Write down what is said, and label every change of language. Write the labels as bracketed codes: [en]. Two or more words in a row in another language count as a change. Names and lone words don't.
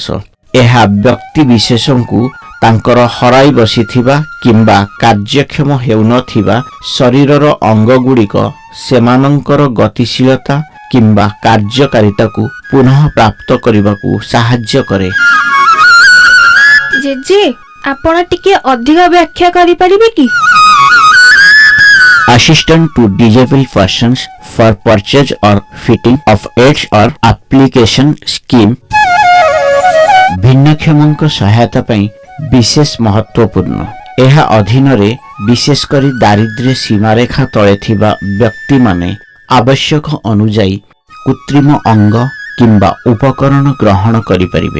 [or] ଏହା ବ୍ୟକ୍ତି ବିଶେଷଙ୍କୁ ତାଙ୍କର ହରାଇ ବସିଥିବା କିମ୍ବା କାର୍ଯ୍ୟକ୍ଷମ ହେଉନଥିବା ଶରୀରର ଅଙ୍ଗଗୁଡ଼ିକ ସେମାନଙ୍କର ଗତିଶୀଳତା କିମ୍ବା କାର୍ଯ୍ୟକାରିତାକୁ ପୁନଃ ପ୍ରାପ୍ତ କରିବାକୁ ସାହାଯ୍ୟ କରେ। ଜେଜେ, ଆପଣ ଟିକେ ଅଧିକ ବ୍ୟାଖ୍ୟା କରିପାରିବେ କି? [en] Assistance to disabled persons for purchase or fitting of aids or application scheme [or] ଭିନ୍ନକ୍ଷମଙ୍କ ସହାୟତା ପାଇଁ ବିଶେଷ ମହତ୍ୱପୂର୍ଣ୍ଣ। ଏହା ଅଧୀନରେ ବିଶେଷ କରି ଦାରିଦ୍ର୍ୟ ସୀମାରେଖା ତଳେ ଥିବା ବ୍ୟକ୍ତିମାନେ ଆବଶ୍ୟକ ଅନୁଯାୟୀ କୃତ୍ରିମ ଅଙ୍ଗ କିମ୍ବା ଉପକରଣ ଗ୍ରହଣ କରିପାରିବେ।